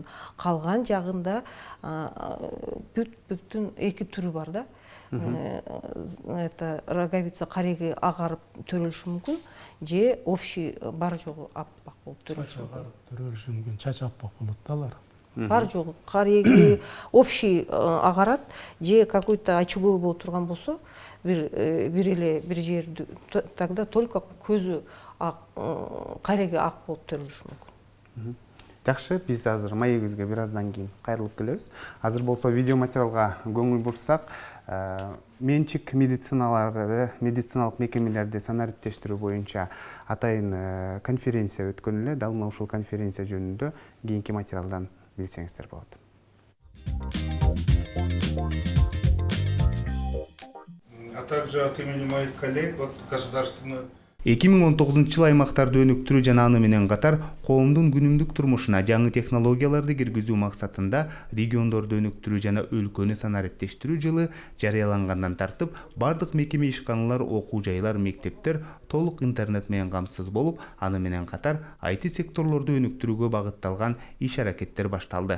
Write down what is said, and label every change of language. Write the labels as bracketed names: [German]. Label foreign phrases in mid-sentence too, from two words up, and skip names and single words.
[Kyrgyz] Калган жагында бүт-бүтүн эки түрү бар да. [Russian] Это роговица [Kyrgyz] кареги агарып төрөлүшү мүмкүн, же общий бар жогу аппак болуп төрөлүшү мүмкүн. Чач аппак болот да алар. Бар жогу кареги общий агарат, же [Russian] какой-то очаговый [Kyrgyz] болуп турган болсо, бир жерди, [Russian] тогда только [Kyrgyz] көзү кареги ак болуп төрөлүшү мүмкүн. Жакшы, биз азыр маегибизге бир аздан кийин кайрылып келебиз. Азыр болсо видео материалга көңүл бурсак, менчик медициналык мекемелерди санариптештирүү боюнча атайын конференция өткөн эле. Дал мына ушул конференция жөнүндө кийинки материалдан билсеңиздер болот. [Russian] также от имени моих коллег, вот государственного [Kyrgyz] 2019 аймактарды өнүктүрүү жана аны менен катар коомдун күнүмдүк турмушуна жаңы технологияларды киргизүү максатында региондорду өнүктүрүү жана өлкөнү санариптештирүү жылы жарыялангандан тартып бардык мекеме ишканалар, окуу жайлар, мектептер толук интернет менен камсыз болуп, аны менен катар IT секторлорду өнүктүрүүгө багытталган иш-аракеттер башталды.